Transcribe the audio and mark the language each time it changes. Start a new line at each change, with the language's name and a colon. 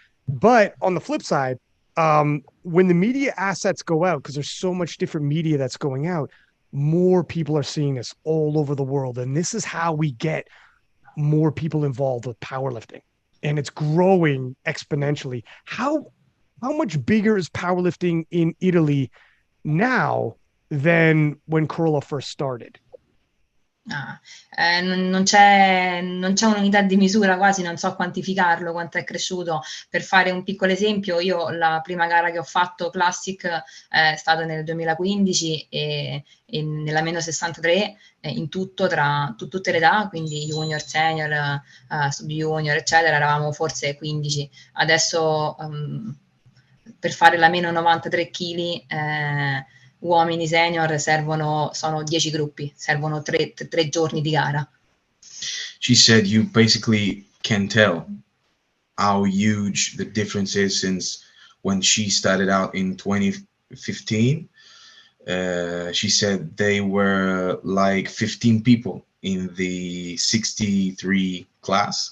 English: But on the flip side, when the media assets go out, because there's so much different media that's going out, more people are seeing this all over the world. And this is how we get more people involved with powerlifting. And it's growing exponentially. How much bigger is powerlifting in Italy now than when Carola first started?
Italian: Non c'è un'unità di misura, quasi non so quantificarlo, quanto è cresciuto. Per fare un piccolo esempio, io la prima gara che ho fatto Classic è stata nel 2015 e nella meno 63 in tutto, tra tutte le età, quindi junior, senior, sub junior, eccetera, eravamo forse 15. Adesso per fare la meno 93 kg uomini senior sono 10 gruppi, servono 3 giorni di gara.
English: She said you basically can tell how huge the difference is since when she started out in 2015. She said they were like 15 people in the 63 class.